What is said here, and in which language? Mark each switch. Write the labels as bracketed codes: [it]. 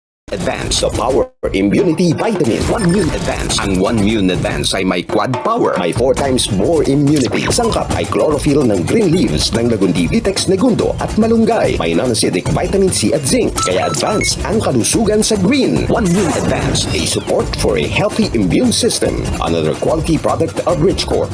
[en] Advance the Power Immunity Vitamin 1-Mune Advance. [tl] Ang 1-Mune Advance ay may quad power, may 4 times more immunity. Sangkap ay chlorophyll ng green leaves ng Lagundi Vitex Negundo at malunggay. May non-acidic vitamin C at zinc. Kaya advance ang kalusugan sa green. [en] 1-Mune Advance, a support for a healthy immune system. Another quality product of Richcore.